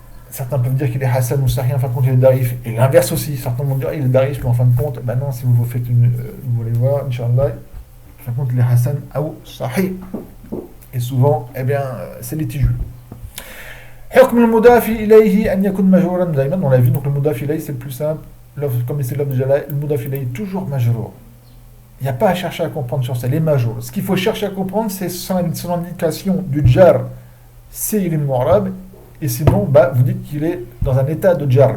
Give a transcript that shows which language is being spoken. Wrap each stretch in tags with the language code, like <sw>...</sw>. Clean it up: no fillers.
<fr>Certains peuvent dire qu'il est Hassan ou Sahih, en fin de compte il est Darif. Et l'inverse aussi. Certains vont dire il est Darif, mais en fin de compte, ben non, si vous faites vous voulez voir, Inch'Allah, en fin de compte il est Hassan ou Sahih. Et souvent, eh bien, c'est litigieux.</fr> <ar>حكم المضاف إليه أن يكون مجرورا دائما.</ar> <fr>On l'a vu, donc le mudaf ilayhi c'est le plus simple. Comme c'est l'œuvre de Jalal, le mudaf ilayhi est toujours majrour. Il n'y a pas à chercher à comprendre sur ça, les majrour. Ce qu'il faut chercher à comprendre, c'est son indication du jar, c'est il est mu'rab, et sinon, bah, vous dites qu'il est dans un état de jar.</fr>